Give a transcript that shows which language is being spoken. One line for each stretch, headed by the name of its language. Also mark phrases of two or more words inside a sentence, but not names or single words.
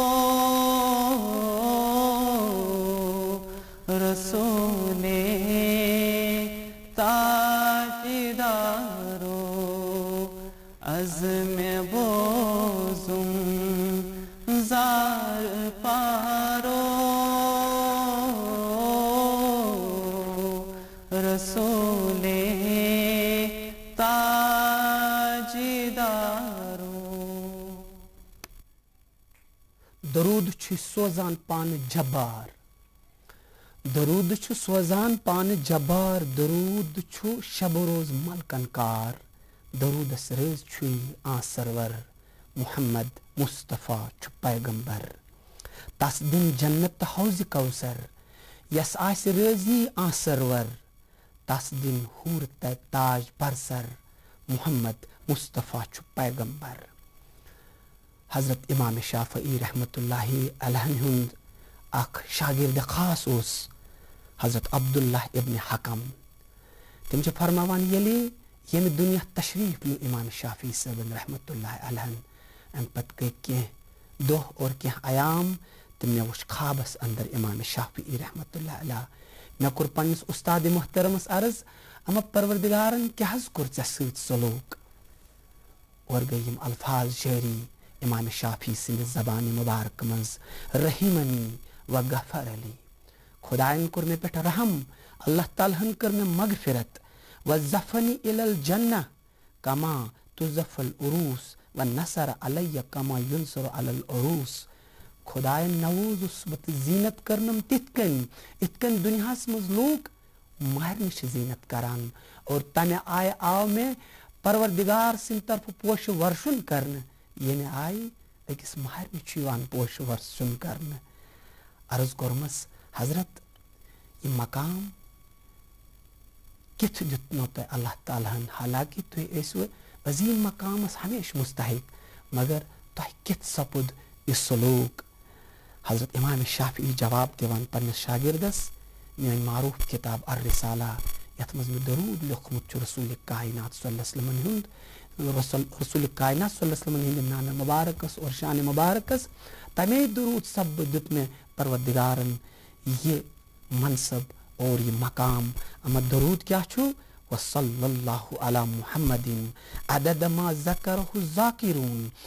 Kashmiri: رسول تاجدارو از میں بوزم زار پارو رسول تاجدارو درود چھ سوزان پان جبار درود چھ سوزان پان جبار درود چھ شب و روز ملکن کار درود سرز چھوئی آن سرور محمد مصطفیٰ چھ پیغمبر تس دن جنت حوض کوثر یس آس رضی آن سرور تس دن حور تاج برسر محمد مصطفیٰ چھ پیغمبر حضرت امام شافعی
Arabic: رحمت اللہ علیہ
Kashmiri: ہند اخ شاگرد خاص اس حضرت عبداللہ ابن حکم تم چھ فرماوان یلی یم دنیا تشریف نیو امام شافعی صاحب
Arabic: رحمت اللہ علیہ
Kashmiri: ام پت گئی کی دہ اور کی ایام تو مے وچ خوابس اندر امام شافعی
Arabic: رحمت اللہ علیہ
Kashmiri: مے کور پنس استاد محترمس عرض اما پروردگارن کیا حض کور ژے سۭتۍ سلوک اور گئی یم الفاظ جاری امام شافی سند زبان مبارک منز
Arabic: رحیمنی و غفر علی
Kashmiri: خدایان کور مے پٹھ رحم اللہ تعالیٰ ہن کر مے مغفرت
Arabic: و زفنی الی الجنہ کما تزف العروس و نصر علی کما ینصر علی العروس
Kashmiri: خدایان نووز بت زینت کرنم تت کن دنیاس مز لوگ مہرنہ زینت کران اور تمہ آئے آو میں پروردگار سن طرف پوش ورشن کرنے یعنی آئی اکس مہرنہ پوش ورشن کرنے عرض کورمس حضرت یہ مقام کت دتنو تہ اللہ تعالیٰ حالانکہ تھی ایسو عظیم مقامس ہمیشہ مستحق مگر تہ کت سپد یہ سلوک حضرت امام شافعی جواب دیوان پنس شاگردس میان معروف کتاب الرسالہ یت مز میں درود لیکھمت رسول کائنات
Arabic: صلی اللہ علیہ وسلم
Kashmiri: ہند رسول کائنات
Arabic: صلی اللہ علیہ وسلم
Kashmiri: ہند نام مبارکس اور شان مبارکس تمے درود سب دت میں پروردگارن یہ منصب اور یہ مقام اما درود کیا چھو
Arabic: وصلی اللہ علی محمد عدد ما ذکرہ الذاکرون